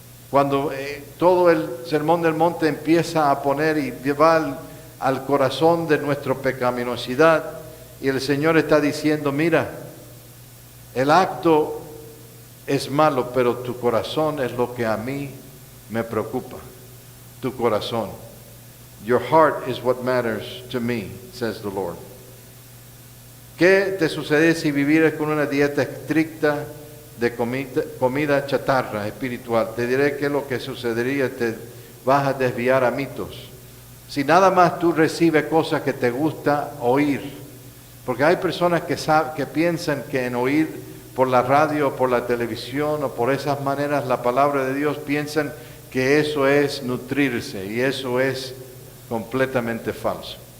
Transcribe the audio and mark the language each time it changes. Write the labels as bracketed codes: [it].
[es] Cuando todo el Sermón del Monte empieza a poner y llevar al corazón de nuestra pecaminosidad, y el Señor está diciendo, mira, el acto es malo, pero tu corazón es lo que a mí me preocupa. Tu corazón. [en] Your heart is what matters to me, says the Lord. [es] ¿Qué te sucede si vivieras con una dieta estricta de comida chatarra espiritual? Te diré qué es lo que sucedería. Te vas a desviar a mitos. Si nada más tú recibes cosas que te gusta oír, porque hay personas que piensan que en oír por la radio, por la televisión o por esas maneras la palabra de Dios, piensan que eso es nutrirse, y eso es completamente falso.